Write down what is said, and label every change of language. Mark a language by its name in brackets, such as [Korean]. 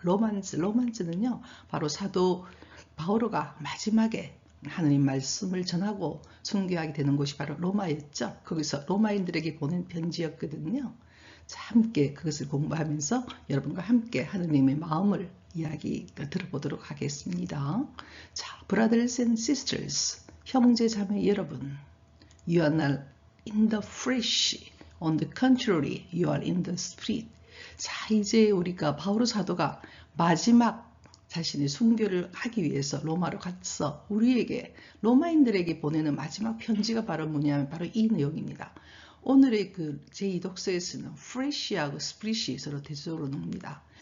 [Korean] 로만스는요, 바로 사도 바오로가 마지막에 하느님 말씀을 전하고 순교하게 되는 곳이 바로 로마였죠. 거기서 로마인들에게 보낸 편지였거든요. 자, 함께 그것을 공부하면서 여러분과 함께 하느님의 마음을 이야기 들어보도록 하겠습니다. [English] 자, brothers and sisters, [Korean] 형제 자매 여러분, [English] you are not in the flesh, on the contrary, you are in the spirit. [Korean] 자, 이제 우리가 바오로 사도가 마지막 자신의 순교를 하기 위해서 로마로 가서 우리에게, 로마인들에게 보내는 마지막 편지가 바로 뭐냐면 바로 이 내용입니다. 오늘의 그 제2독서에서는 flesh하고 spirit이 서로 대조로 나옵니다.